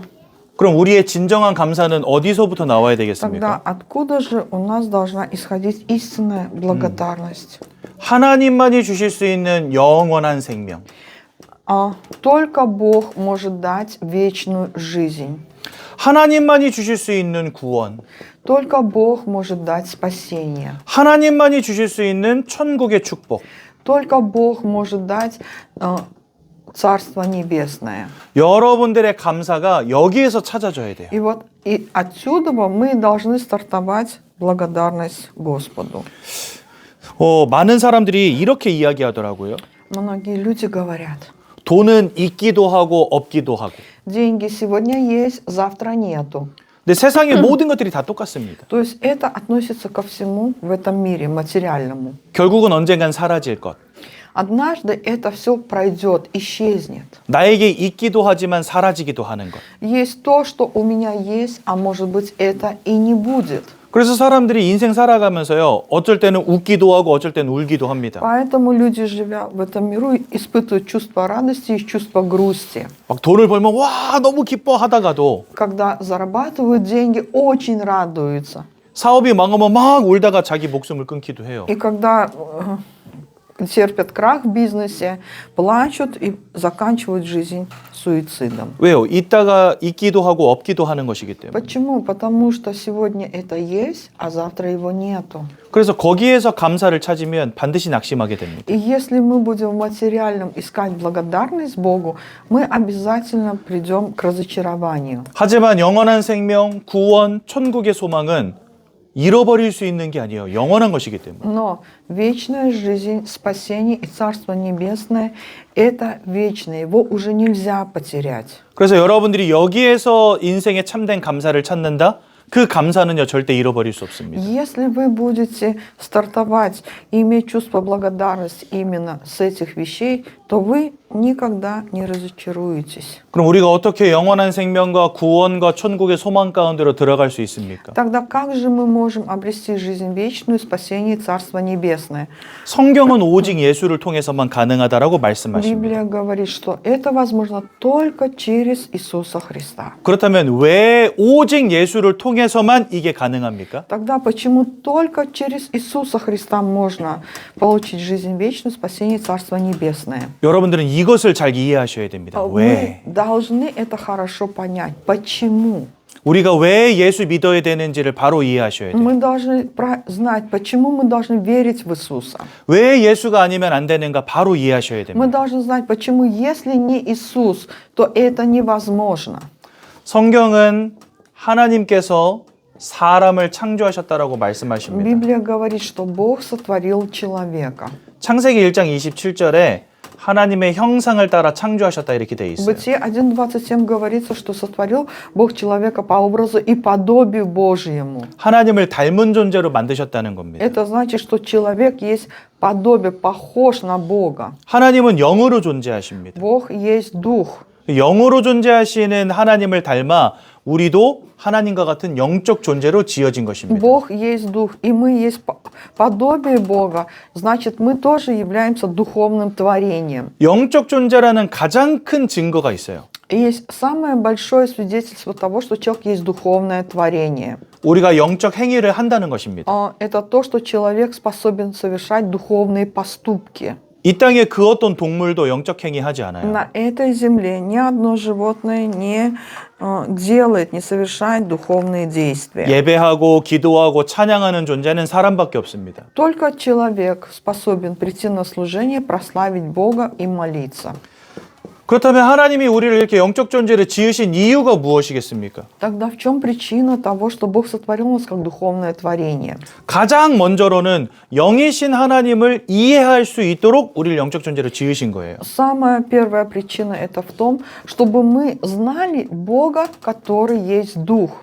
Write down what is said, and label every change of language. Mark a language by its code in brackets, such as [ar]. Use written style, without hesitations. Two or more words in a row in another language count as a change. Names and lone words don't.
[ko] 그럼 우리의 진정한 감사는 어디서부터 나와야 [ru] Тогда [ko] 되겠습니까? [ru] откуда же у нас должна исходить истинная благодарность? [ko] 하나님만이 주실 수 있는 영원한 생명. [ru] Только Бог может дать вечную жизнь. [ko] 하나님만이 주실 수 있는 구원. [ru] Только Бог может дать спасение. [ko] 하나님만이 주실 수 있는 천국의 축복. [ru] Только Бог может дать Царство Небесное. [ko] 여러분들의 감사가 여기에서 찾아져야 돼요. [ru] И вот и отсюда мы должны стартовать благодарность Господу. [ko] 많은 사람들이 이렇게 이야기하더라고요. [ru] Многие люди говорят, [ko] 돈은 있기도 하고 없기도 하고. [ru] деньги сегодня есть, завтра нету. [ko] 근데 세상의 모든 것들이 다 똑같습니다. [ru] То есть это относится ко всему в этом мире материальному. [ko] 결국은 언젠간 사라질 것. [ru] Однажды это все пройдет, исчезнет. [ko] 나에게 있기도 하지만 사라지기도 하는 것. [ru] Есть то, что у меня есть, а может быть это и не будет. [ko] 그래서 사람들이 인생 살아가면서요, 어쩔 때는 웃기도 하고 어쩔 때는 울기도 합니다. [ru] Поэтому люди, живя в этом миру, испытывают чувство радости и чувство грусти. [ko] 막 돈을 벌면 와 너무 기뻐 하다가도 [ru] Когда зарабатывают деньги, очень радуются. [ko] 사업이 망하면 막 울다가 자기 목숨을 끊기도 해요. [ru] И когда терпят крах в бизнесе, плачут и заканчивают жизнь суицидом. [ko] 왜요? 있다가 있기도 하고 없기도 하는 것이기 때문에. [ru] Почему? Потому что сегодня это есть, а завтра его нету. [ko] 그래서 거기에서 감사를 찾으면 반드시 낙심하게 됩니다. [ru] И если мы будем в материальном искать благодарность Богу, мы обязательно придем к разочарованию. [ko] 하지만 영원한 생명, 구원, 천국의 소망은 잃어버릴 수 있는 게 아니에요. 영원한 것이기 때문에. [ru] Но вечная жизнь, спасение и Царство Небесное – это вечное. Его уже нельзя потерять. [ko] 그래서 여러분들이 여기에서 인생의 참된 감사를 찾는다? 그 감사는요 절대 잃어버릴 수 없습니다. [ru] Если вы будете стартовать и иметь чувство благодарности именно с этих вещей, то вы никогда не разочаруетесь. [ko] 그럼 우리가 어떻게 영원한 생명과 구원과 천국의 소망 가운데로 들어갈 수 있습니까? [ru] Тогда как же мы можем обрести жизнь вечную, спасение и Царство Небесное? [ko] 성경은 오직 예수를 통해서만 가능하다라고 말씀하십니다. [ru] Библия говорит, что это возможно только через Иисуса Христа. [ko] 그렇다면 왜 오직 예수를 통해서만 이게 가능합니까? [ru] Тогда почему только через Иисуса Христа можно получить жизнь вечную, спасение и Царство Небесное? [ko] 여러분들은 이것을 잘 이해하셔야 됩니다. 왜? [ru] Мы должны это хорошо понять. Почему? [ko] 우리가 왜 예수 믿어야 되는지를 바로 이해하셔야 돼요. [ru] Мы должны знать, почему мы должны верить в Иисуса. [ko] 왜 예수가 아니면 안 되는가 바로 이해하셔야 됩니다. [ru] Мы должны знать, почему, если не Иисус, то это невозможно. [ko] 성경은 하나님께서 사람을 창조하셨다라고 말씀하십니다. [ru] Библия говорит, что Бог сотворил человека. [ko] 창세기 1장 27절에 하나님의 형상을 따라 창조하셨다 이렇게 돼 [ru] В [ko] 있어요. [ru] Бытие 1:27 говорится, что сотворил Бог человека по образу и подобию Божьему. [ko] 하나님을 닮은 존재로 만드셨다는 겁니다. [ru] Это значит, что человек есть подобие, похож на Бога. [ko] 하나님은 영으로 존재하십니다. [ru] Бог есть Дух. [ko] 영으로 존재하시는 하나님을 닮아 우리도 하나님과 같은 영적 존재로 지어진 것입니다. [ru] Бог есть Дух, и мы есть подобие Бога. Значит, мы тоже являемся духовным творением. [ko] 영적 존재라는 가장 큰 증거가 있어요. [ru] И есть самое большое свидетельство того, что человек есть духовное творение. [ko] 우리가 영적 행위를 한다는 것입니다. [ru] Это то, что человек способен совершать духовные поступки. [ko] 이 땅에 그 어떤 동물도 영적 행위 하지 않아요. [ru] На этой земле ни одно животное не делает, не совершает духовные действия. [ko] 예배하고 기도하고 찬양하는 존재는 사람밖에 없습니다. [ru] Только человек способен прийти на служение, прославить Бога и молиться. [ko] 그렇다면 하나님이 우리를 이렇게 영적 존재를 지으신 이유가 무엇이겠습니까? [ru] Тогда в чем причина того, что Бог сотворил нас как духовное творение? [ko] 가장 먼저로는 영이신 하나님을 이해할 수 있도록 우리를 영적 존재로 지으신 거예요. [ru] Самая первая причина это в том, чтобы мы знали Бога, который есть Дух.